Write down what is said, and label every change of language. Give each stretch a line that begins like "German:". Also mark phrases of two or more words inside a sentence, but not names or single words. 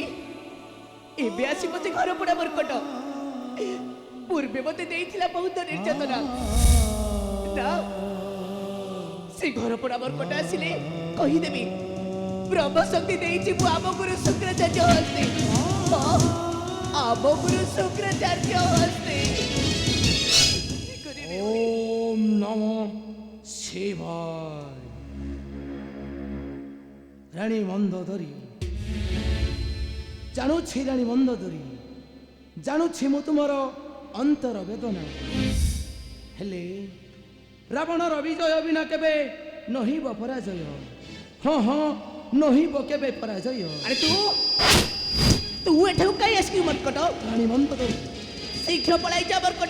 Odia: ଏବେ ଆସି ମତେ ଘର ପୋଡ଼ା ମର୍କଟ। ପୂର୍ବେ ମତେ ଦେଇଥିଲା ବହୁତ ନିର୍ଯାତନା। ନା ସେ ଘର ପୋଡ଼ା ମର୍କଟ ଆସିଲେ କହିଦେବି ବ୍ରହ୍ମ ଶକ୍ତି ଦେଇଛି ମୁଁ ଆମ ଗୁରୁ ଶୁକ୍ରାଚାର୍ଯ୍ୟ ହସ୍ତେ। ଆମ ଗୁରୁ ଶୁକ୍ରାଚାର୍ଯ୍ୟ ହସ୍ତେ।
Sanskrit: ओम् नमः शिवाय।
Odia: ରାଣୀ ମନ୍ଦୋଦରୀ ଜାଣୁଛି ରାଣୀ ମନ୍ଦୋଦରୀ ଜାଣୁଛି ମୁଁ ତୁମର ଅନ୍ତର ବେଦନା। ହେଲେ ରାବଣର ବିଜୟ ବିନା କେବେ ନହିବ ପରାଜୟ। ହଁ ହଁ ନହିବ କେବେ ପରାଜୟ। ଆରେ ତୁ ଏଠାକୁ କାହିଁ ଆସିକି ମର୍କଟ? ରାଣୀ ମନ୍ଦୋଦରୀ ଶୀଘ୍ର ପଳାଇ ଯା ମର୍କଟ।